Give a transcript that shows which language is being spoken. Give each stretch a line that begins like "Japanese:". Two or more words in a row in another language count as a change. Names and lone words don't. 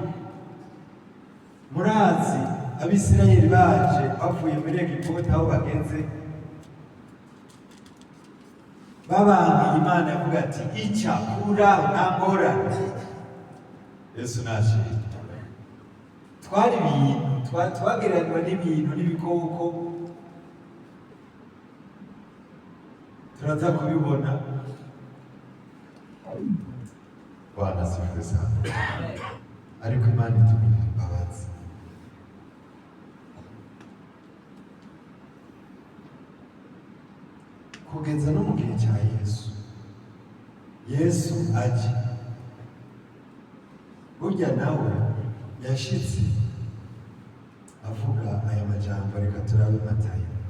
Rundi: Murazi Abisirayeli baje bavuye muri Egiputa, aho bageze babanga Imana yavuga ati ica kura nta ngorane. Yesu nashimwe. Twari ibintu twagereranywa n'ibintu n'ibikoko, turaza kubibona
Swahili: Bwana asifiwe sana.
Rundi: Ariko Imana itugirira imbabazi. Kugeza no mu gihe cya Yesu aje, burya nawe yashitse avuga aya majambo, reka turabe Matayo.